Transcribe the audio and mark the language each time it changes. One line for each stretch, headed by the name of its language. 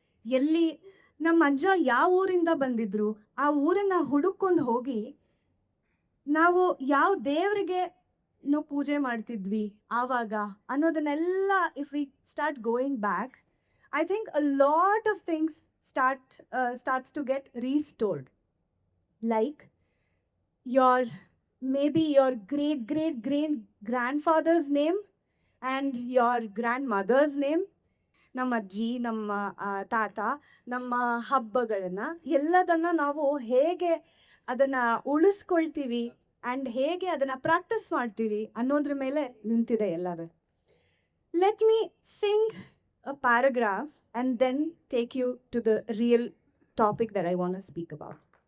Kannada: ಎಲ್ಲಿ ನಮ್ಮ ಅಜ್ಜ ಯಾವ ಊರಿಂದ ಬಂದಿದ್ರು, ಆ ಊರನ್ನು ಹುಡುಕೊಂಡು ಹೋಗಿ ನಾವು ಯಾವ ದೇವರಿಗೆ ನಾವು ಪೂಜೆ ಮಾಡ್ತಿದ್ವಿ ಆವಾಗ ಅನ್ನೋದನ್ನೆಲ್ಲ
English: If we start going back, I think a lot of things starts to get restored. Like maybe your great grandfather's name and your grandmother's name.
Kannada: ನಮ್ಮ ಅಜ್ಜಿ, ನಮ್ಮ ತಾತ, ನಮ್ಮ ಹಬ್ಬಗಳನ್ನು ಎಲ್ಲದನ್ನು ನಾವು ಹೇಗೆ ಅದನ್ನು ಉಳಿಸ್ಕೊಳ್ತೀವಿ ಆ್ಯಂಡ್ ಹೇಗೆ ಅದನ್ನು ಪ್ರಾಕ್ಟೀಸ್ ಮಾಡ್ತೀವಿ ಅನ್ನೋದ್ರ ಮೇಲೆ ನಿಂತಿದೆ ಎಲ್ಲವೇ.
English: Let me sing a paragraph and then take you to the real topic that I want to speak about.